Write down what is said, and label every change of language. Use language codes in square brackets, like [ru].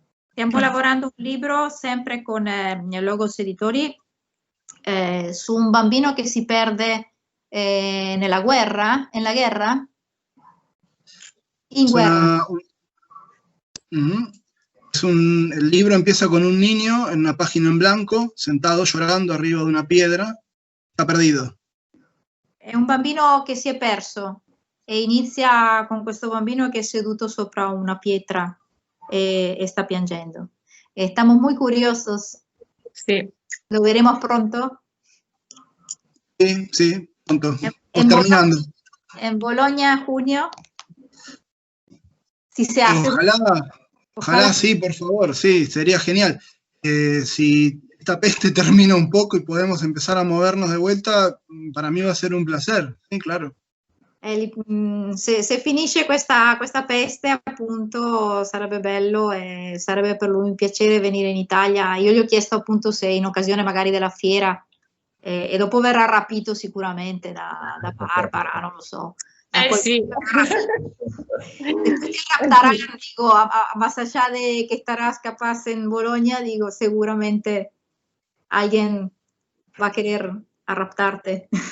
[it] Stiamo lavorando un libro sempre con Logos Editori su un bambino che si perde nella guerra, [es] en la guerra, [it] in guerra. [es] El libro empieza con un niño en una página en blanco, sentado llorando arriba de una piedra, está perdido. [it] È un bambino che si è perso e inizia con questo bambino che è seduto sopra una pietra e sta piangendo. [es] Estamos muy curiosos. Sí. ¿Lo veremos pronto? Sí, pronto. Terminando. En Bologna, junio. Si se hace. Ojalá sí, por favor, sí, sería genial. Si esta peste termina un poco y podemos empezar a movernos de vuelta, para mí va a ser un placer, sì, claro. [it] Se finisce questa peste, appunto, sarebbe bello e sarebbe per lui un piacere venire in Italia. Io gli ho chiesto appunto se in occasione magari della fiera, e dopo verrà rapito sicuramente da Barbara, non lo so. Sì. [es] Digo, más allá de que estarás capaz en Bologna, digo, seguramente alguien va a querer raptarte.